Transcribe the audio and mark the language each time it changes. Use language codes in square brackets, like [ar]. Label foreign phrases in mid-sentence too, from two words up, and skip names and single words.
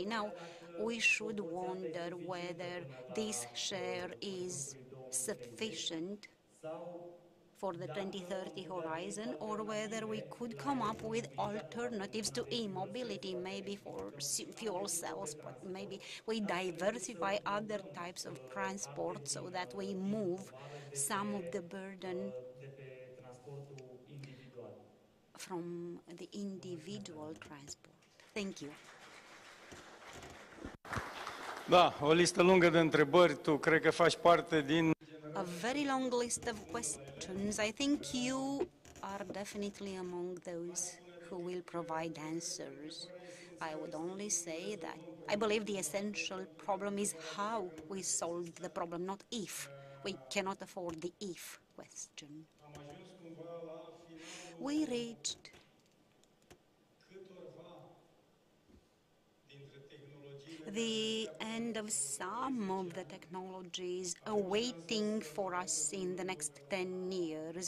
[en] Now, we should wonder whether this share is sufficient for the 2030 horizon, or whether we could come up with alternatives to e-mobility, maybe for fuel cells, but maybe we diversify other types of transport so that we move some of the burden from the individual transport. Thank you. [ro] Da, o listă lungă de întrebări. Tu cred că faci parte din... [en] A very long list of questions. I think you are definitely among those who will provide answers. I would only say that I believe the essential problem is how we solve the problem, not if. We cannot afford the if question. We reached the end of some of the technologies awaiting for us in the next 10 years.